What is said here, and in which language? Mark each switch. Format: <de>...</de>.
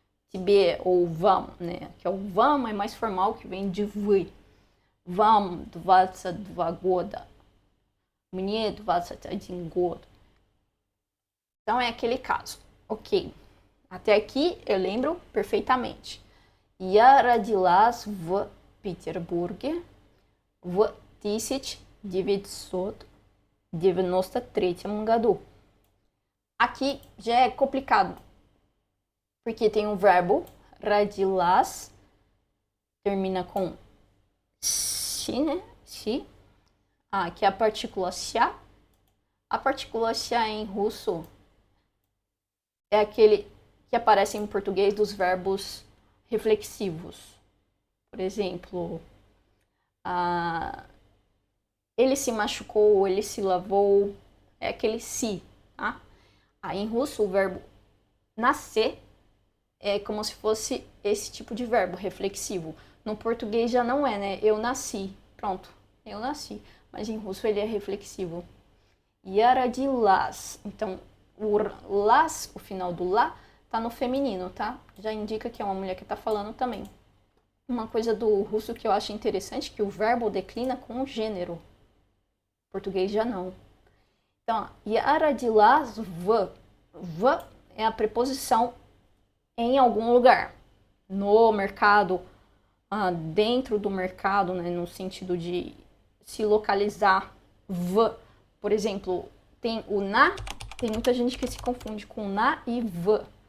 <pt>Тебе ou вам, né? Que é o вам é mais formal, que vem de вы.</pt> <ru>Вам 22 года. Мне 21 год.</ru> <pt>Então é aquele caso. Ok. Até aqui eu lembro perfeitamente.</pt> <ru>Я родилась в Петербурге в 1993 году.</ru> <pt>Aqui já é complicado, porque tem um verbo, родилась, termina com si, né? Si. Que é a partícula ся. A partícula ся em russo é aquele que aparece em português dos verbos reflexivos. Por exemplo, ele se machucou, ele se lavou, é aquele si, tá? Em russo, o verbo nascer é como se fosse esse tipo de verbo reflexivo. No português já não é, né? Eu nasci. Pronto, eu nasci. Mas em russo ele é reflexivo.</pt> <ru>Я родилась.</ru> <pt>Então, o final do lá tá no feminino, tá? Já indica que é uma mulher que tá falando também. Uma coisa do russo que eu acho interessante, que o verbo declina com o gênero. Em português já não. Então,</pt> <ru>я родилась в.</ru> <pt>V é a preposição em algum lugar. No mercado, dentro do mercado, né, no sentido de se localizar. V, por exemplo, tem o na, tem muita gente que se confunde com na e v.</pt>